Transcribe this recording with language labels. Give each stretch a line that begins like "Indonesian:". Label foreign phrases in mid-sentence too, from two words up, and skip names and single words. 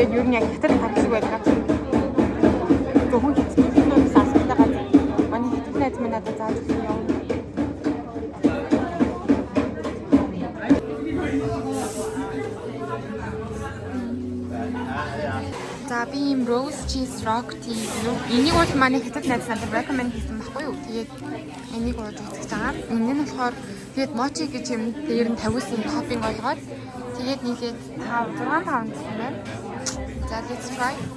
Mongolian: нь яг хятад гар шиг байдаг. Зөвхөн хятаднаас албатай газар. Манай хятад найз минь надад зааж өгсөн юм. За би юм
English: rose cheese rock tea
Mongolian: юу. Энийг бол манай хятад найз надад recommend хийсэн байхгүй юу. Тэгээд энийг ууж үзэж байгаа. Энэ нь болохоор тэгээд mochi гэж юм дээр нь тавиулсан топпинг болгоод тэгээд нийлээд 6-5 гэсэн байна. За
English: let's try.